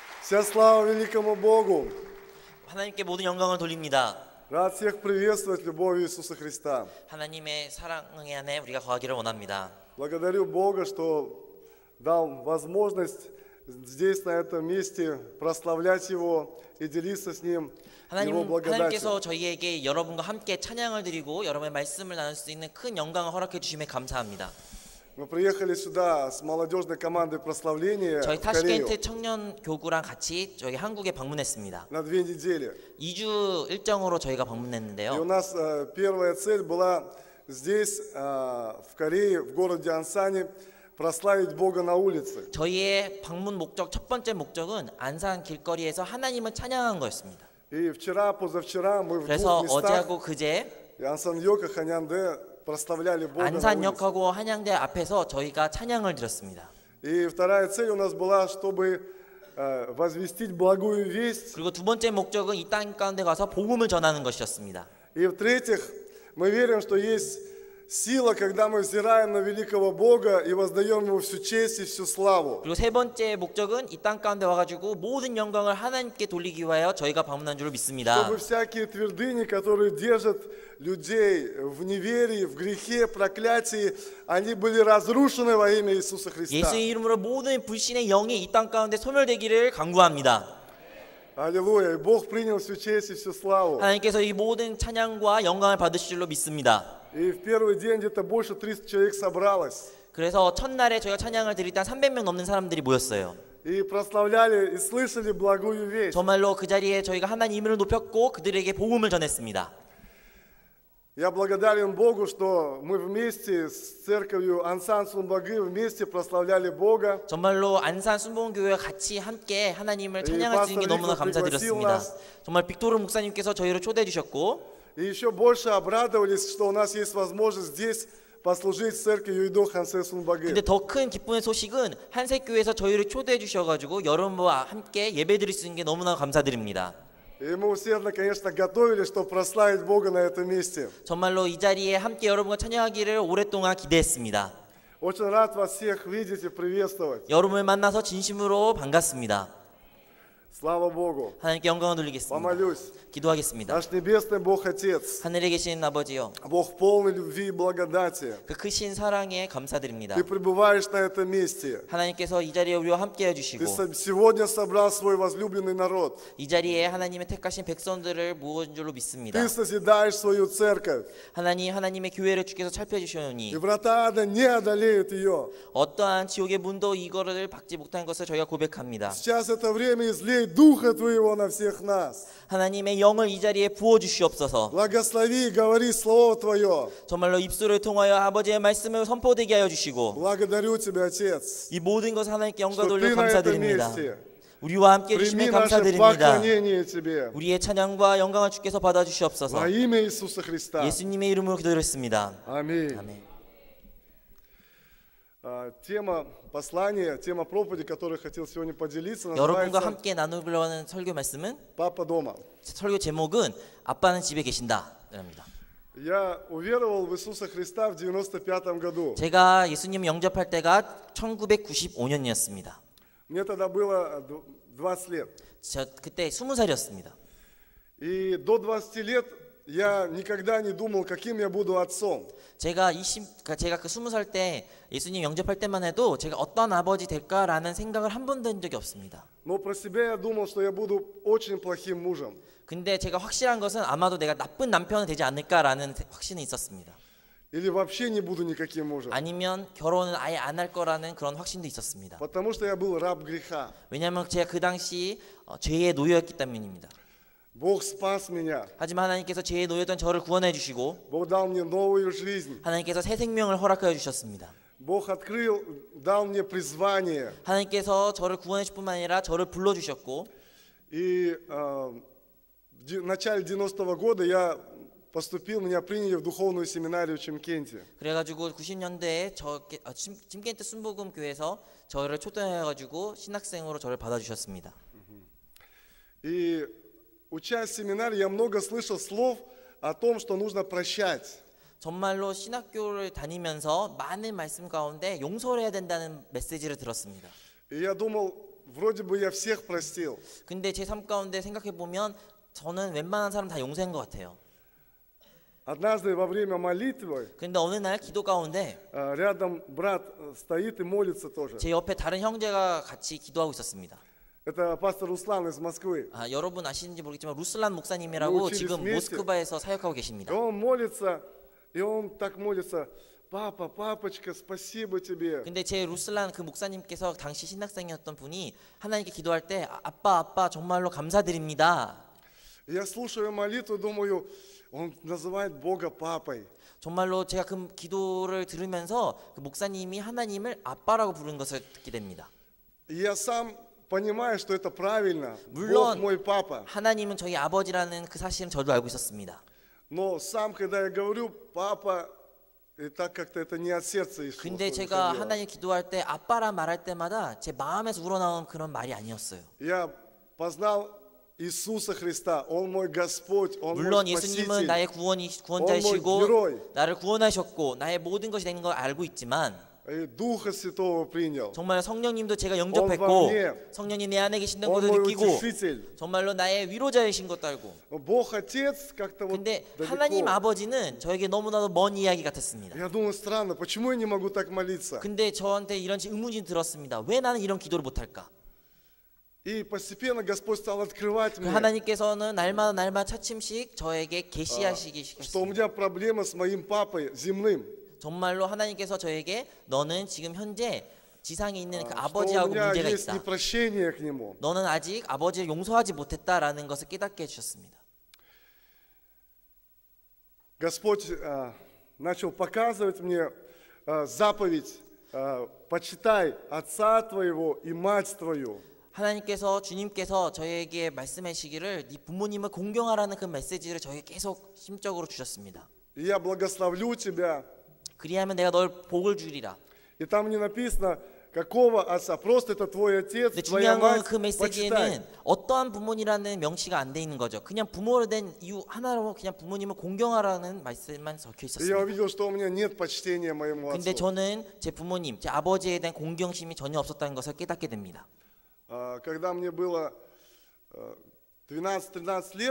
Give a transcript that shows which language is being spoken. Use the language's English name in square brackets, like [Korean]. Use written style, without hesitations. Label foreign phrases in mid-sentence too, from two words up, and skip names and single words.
[Russian] Вся слава великому Богу. [Korean] 하나님께 모든 영광을 돌립니다. [Russian] Рад всех приветствовать любовью Иисуса Христа. [Korean] 하나님의 사랑의 안에 우리가 거하기를 원합니다. [Russian] Благодарю Бога, что дал возможность здесь, на этом месте, прославлять Его и делиться с Ним Его благодатью. [Korean] 하나님께서 저희에게 여러분과 함께 찬양을 드리고 여러분의 말씀을 나눌 수 있는 큰 영광을 허락해 주심에 감사합니다. [Russian] Мы приехали сюда с молодежной командой прославления [Korean] 저희 [Russian] в Корею [Korean] 타시켄트 청년 교구랑 같이 저희 한국에 방문했습니다. [Russian] на 2 недели. [Korean] 2주 일정으로 저희가 [Russian] И у [Korean] 방문했는데요. [Russian] нас первая цель была здесь, в Корее, в городе Ансане, прославить Бога на улице. [Korean] 저희의 방문 목적 첫 번째 목적은 안산 길거리에서 하나님을 찬양한 거였습니다. [Russian] И вчера, позавчера мы в [Korean] 그래서 [Russian] двух местах, [Korean] 어제하고 그제 [Russian] Ансаньёк и Ханьяндэ, прославляли Бога на улице. [Korean] 안산역하고 한양대 앞에서 저희가 찬양을 드렸습니다. [Russian] И вторая цель у нас была, чтобы возвестить благую весть. [Korean] 그리고 두 번째 목적은 이 땅 가운데 가서 복음을 전하는 것이었습니다. [Russian] И в-третьих, мы верим, что есть сила, когда мы взираем на великого Бога и воздаем Ему всю честь и всю славу. [Korean] 그리고 세 번째 목적은 이 땅 가운데 와가지고 모든 영광을 하나님께 돌리기 위하여 저희가 방문한 줄을 믿습니다. [Russian] Чтобы всякие твердыни, которые держат людей в неверии, в грехе, проклятии, они были разрушены во имя Иисуса Христа. [Korean] 예수의 이름으로 모든 불신의 영이 이 땅 가운데 소멸되기를 간구합니다. [Russian] Аллилуйя. И Бог принял всю честь и всю славу. [Korean] 하나님께서 이 모든 찬양과 영광을 받으실 줄로 믿습니다. [Russian] И в первый день где-то больше 300 человек собралось. [Korean] 그래서 첫날에 저희가 찬양을 드릴 때 300명 넘는 사람들이 모였어요. [Russian] И прославляли, и слышали благую весть. [Korean] 정말로 그 자리에 저희가 하나님 이름을 높였고 그들에게 복음을 전했습니다. [Russian] Я благодарен Богу, что мы вместе с церковью Ансан Сунбагы вместе прославляли Бога. [Korean] 정말로 안산 순복음교회와 같이 함께 하나님을 찬양할 수 있는 게 너무나 감사드렸습니다. 정말 빅토르 목사님께서 저희를 초대해 주셨고 [Russian] И еще больше обрадовались, что у нас есть возможность здесь послужить в церкви Юйдох Хансе Сунбагы. [Korean] 근데 더 큰 기쁨의 소식은 한색교회에서 저희를 초대해 주셔가지고 여러분과 함께 예배드릴 수 있는 게 너무나 감사드립니다. [Russian] И мы усердно, конечно, готовились, чтобы прославить Бога на этом месте. [Korean] 정말로 이 자리에 함께 여러분과 찬양하기를 오랫동안 기대했습니다. [Russian] Очень рад вас всех видеть и приветствовать. [Korean] 여러분을 만나서 진심으로 반갑습니다. [Russian] Слава Богу. [Korean] 하나님께 영광을 돌리겠습니다. [Russian] Помолюсь. [Korean] 기도하겠습니다. [Russian] Наш Небесный Бог Отец, [Korean] 하늘에 계신 아버지요, [Russian] Бог полный любви и благодати, [Korean] 그 크신 사랑에 감사드립니다. [Russian] Ты пребываешь на этом месте. [Korean] 하나님께서 이 자리에 우리와 함께 [Russian] Ты [Korean] 해주시고 [Russian] сегодня собрал свой возлюбленный народ. [Korean] 이 자리에 하나님의 택하신 백성들을 모은 줄로 믿습니다. [Russian] Ты созидаешь свою церковь. [Korean] 하나님의 교회를 주께서 [Russian] И [Korean] 살펴주시오니 [Russian] врата ада не одолеют ее. [Korean] 어떠한 지옥의 문도 이거를 박지 못한 것을 저희가 고백합니다. [Russian] Сейчас это время излей Духа Твоего на всех нас. [Korean] 하나님의 영을 이 자리에 부어주시옵소서. [Russian] Благослови и говори Слово Твое. [Korean] 정말로 입술을 통하여 아버지의 말씀을 선포되게 하여 주시고 [Russian] Благодарю Тебя, Отец, [Korean] 이 모든 것을 하나님께 영광 [Russian] что [Korean] 돌려 [Russian] Ты на этом [Korean] 감사드립니다. [Russian] месте. [Korean] 우리와 함께 [Russian] Прими [Korean] 해주시면 [Russian] наше [Korean] 감사드립니다. [Russian] поклонение Тебе. [Korean] 우리의 찬양과 영광을 주께서 받아주시옵소서. [Russian] Во имя Иисуса Христа. [Korean] 예수님의 이름으로 기도드렸습니다. [Russian] Аминь. [Korean] 아멘. [Russian] Тема послания, тема проповеди, которую я хотел сегодня поделиться, [Korean] 여러분과 [Russian] называется [Korean] 함께 나누려고 하는 설교 말씀은 [Russian] «Папа дома». [Korean] 설교 제목은 아빠는 집에 계신다 입니다. [Russian] Я уверовал в Иисуса Христа в 95 году. [Korean] 제가 예수님 영접할 때가 1995년이었습니다. [Russian] Мне тогда было 20 лет. [Korean] 저 그때 20살이었습니다. [Russian] И до 20 лет я никогда не думал, каким я буду отцом. [Korean] 제가 그 20살 때 예수님 영접할 때만 해도 제가 어떤 아버지 될까라는 생각을 한 번도 한 적이 없습니다. [Russian] Но про себя я думал, что я буду очень плохим мужем. [Korean] 근데 제가 확실한 것은 아마도 내가 나쁜 남편은 되지 않을까라는 확신이 있었습니다. [Russian] Или вообще не буду никаким мужем. [Korean] 아니면 결혼은 아예 안 할 거라는 그런 확신도 있었습니다. [Russian] Потому что я был раб греха. [Korean] 왜냐하면 제가 그 당시 죄의 노예였기 때문입니다. [Russian] Бог спас меня. [Korean] 하지만 하나님께서 죄의 노예였던 저를 구원해 주시고 [Russian] Бог дал мне новую жизнь. [Korean] 하나님께서 새 생명을 허락하여 주셨습니다. [Russian] Бог дал мне призвание. [Korean] 하나님께서 저를 구원해 주실 뿐만 아니라 저를 불러 주셨고 [Russian] И в начале 90-го года я поступил, меня приняли в духовную семинарию в Чимкенте. [Korean] 그래가지고 90년대에 침켄트 순복음 교회에서 저를 초대해가지고 신학생으로 저를 받아주셨습니다. [Russian] И учась в семинаре, я много слышал слов о том, что нужно прощать. [Korean] 정말로 신학교를 다니면서 많은 말씀 가운데 용서를 해야 된다는 메시지를 들었습니다. [Russian] И я думал, вроде бы я всех простил. [Korean] 근데 제 삶 가운데 생각해 보면 저는 웬만한 사람 다 용서한 것 같아요. [Russian] Однажды во время молитвы [Korean] 근데 어느 날 기도 가운데 [Russian] рядом брат стоит и молится тоже. [Korean] 제 옆에 다른 형제가 같이 기도하고 있었습니다. [Russian] Это пастор Руслан из Москвы. [Korean] 여러분 아시는지 모르겠지만 루슬란 목사님이라고 지금 모스크바에서 사역하고 계십니다. [Russian] И он молится, и он так молится. Папа, папочка, спасибо тебе. [Korean] 근데 제 루슬란 그 목사님께서 당시 신학생이었던 분이 하나님께 기도할 때 아빠 정말로 감사드립니다. [Russian] Я слушаю молитву, думаю, он называет Бога папой. [Korean] 정말로 제가 그 기도를 들으면서 그 목사님이 하나님을 아빠라고 부르는 것을 듣게 됩니다. [Russian] Я сам понимаю, что это правильно. Бог [Korean] 물론 [Russian] мой папа. [Korean] 하나님은 저희 아버지라는 그 사실은 저도 알고 있었습니다. [Russian] Но сам, когда я говорю папа, и так как-то это не от сердца Иисуса. [Korean] 근데 제가 하나님 기도할 때 아빠라 말할 때마다 제 마음에서 우러나온 그런 말이 아니었어요. [Russian] Я познал Иисуса Христа. Он мой Господь, Он [Korean] 물론 [Russian] мой [Korean] 예수님은 [Russian] Спаситель. [Korean] 나의 구원자이시고 [Russian] Он мой герой. [Korean] 나를 구원하셨고 나의 모든 것이 되는 걸 알고 있지만 [Russian] И Духа Святого принял. [Korean] 정말 성령님도 제가 [Russian] Он во [Korean] 영접했고 [Russian] мне. [Korean] 성령님 내 안에 계신다는 [Russian] Он [Korean] 것을 [Russian] мой [Korean] 느끼고 [Russian] утешитель. [Korean] 정말로 나의 위로자이신 것도 알고 [Russian] Бог Отец как-то вот [Korean] 근데 하나님 [Russian] далеко. [Korean] 아버지는 저에게 너무나도 먼 이야기 같았습니다. [Russian] Я думаю, странно, почему я не могу так молиться? [Korean] 근데 저한테 이런 의문이 들었습니다. 왜 나는 이런 기도를 못할까? [Russian] И постепенно Господь стал открывать мне, [Korean] 하나님께서는 날마다 차츰씩 저에게 계시하시기 [Russian] что у [Korean] 시작했습니다. [Russian] меня проблема с моим папой земным. [Korean] 정말로 하나님께서 저에게 너는 지금 현재 지상에 있는 그 [Russian] Что у [Korean] 아버지하고 [Russian] меня [Korean] 문제가 [Russian] есть [Korean] 있다. [Russian] непрощение к нему. [Korean] 너는 아직 아버지를 용서하지 못했다라는 것을 깨닫게 해주셨습니다. [Russian] Господь начал показывать мне заповедь: почитай отца твоего и мать твою. [Korean] 하나님께서 주님께서 저에게 말씀하시기를 네 부모님을 공경하라는 그 메시지를 저에게 계속 심적으로 주셨습니다. [Russian] И я благословлю тебя. [Korean] 그리하면 내가 널 복을 주리라. [Russian] И там не написано, какого отца, просто это твой отец, [Korean] 근데 [Russian] твоя [Korean] 중요한 건 [Russian] мать, [Korean] 그 [Russian] почитай. [Korean] 메시지에는 어떠한 부모니라는 명시가 안 돼 있는 거죠. 그냥 부모로 된 이유 하나로 그냥 부모님을 공경하라는 말씀만 적혀 [Russian] И я [Korean] 있었습니다. [Russian] увидел, что у меня нет почтения моему [Korean] 근데 [Russian] отцу. [Korean] 저는 제 부모님, 제 아버지에 대한 공경심이 전혀 없었다는 것을 깨닫게 됩니다. [Russian] Когда мне было 12-13 лет,